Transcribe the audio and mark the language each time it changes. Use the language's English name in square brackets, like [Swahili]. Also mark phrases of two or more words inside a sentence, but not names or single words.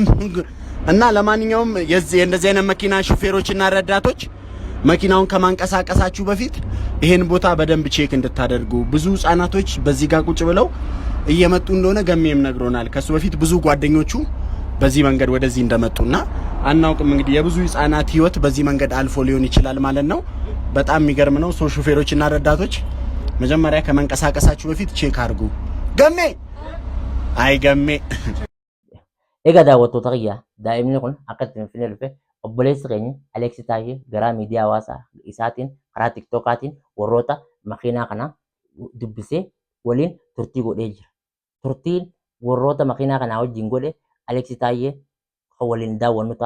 [Amharic] እና ለማንኛውም የእንደዚህ አይነት መኪና ሹፌሮችና ረዳቶች መኪናውን ከማንቀሳቀሳችሁ በፊት ይሄን ቦታ በደንብ ቼክ እንድታደርጉ። ብዙ ህፃናቶች በዚህ ጋር ቁጭ ብለው እየመጡ እንደሆነ ገሜም ነግሮናል። ከሱ በፊት ብዙ ጓደኞቹ በዚህ መንገድ ወደዚህ እንደመጡና አናውቅም። እንግዲህ የብዙ ህፃናት ህይወት በዚህ መንገድ አልፎ ሊሆን ይችላል ማለት ነው። በጣም የሚገርም ነው። ሶ ሹፌሮችና ረዳቶች መጀመሪያ ከመንቀሳቀሳችሁ በፊት ቼክ አድርጉ። ገሜ አይ ገሜ [Oromo] Egaa daawwattoota kiyya daa'imni kun akka itti Finfinnee dhufe obboleessi keenya Aleeksii Taayee gara miidiyaa hawaasaa isaatiin karaa tiktokaatiin warroota makiinaa kana dubbisee waliin turtii godhee jira. Turtiin warroota makiinaa kanaa wajjin godhe Aleeksii Taayee kan waliin daawwannu ta'a.